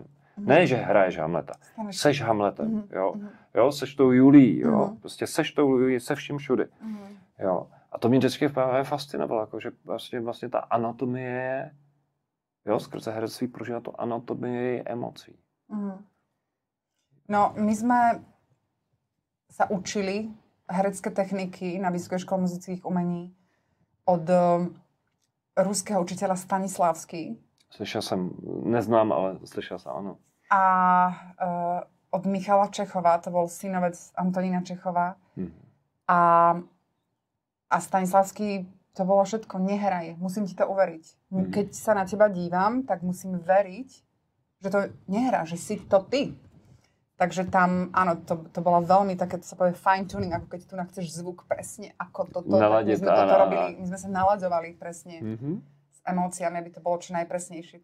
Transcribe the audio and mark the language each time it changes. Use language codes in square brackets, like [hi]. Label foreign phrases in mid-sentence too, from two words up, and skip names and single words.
[cs] Ne, že hraješ Hamleta. Seš Hamletem, jo. Jo, seš tou Julí, jo. Prostě seš tou Julí se vším všudy. Jo. A to mě vždycky fascinovalo, jako, že vlastně ta anatomie, jo, skrze herectví prožívá to anatomii emocí. No, [sk] my sme sa učili herecké techniky na Vysokej škole muzických umení od ruského učiteľa Stanislavský. [cs] Slyšel jsem, neznám, ale slyšel jsem, ano. [sk] A od Michala Čechova, to bol synovec Antonína Čechova. A Stanislavský, to bolo všetko, nehraj, musím ti to uveriť. Keď sa na teba dívam, tak musím veriť, že to nehrá, že si to ty. Takže tam, áno, to bola veľmi také, to sa povie [en] fine tuning, [sk] ako keď tu chceš zvuk presne, ako toto, tak my sme toto robili, my sme sa naladzovali presne s emóciami, aby to bolo čo najpresnejšie.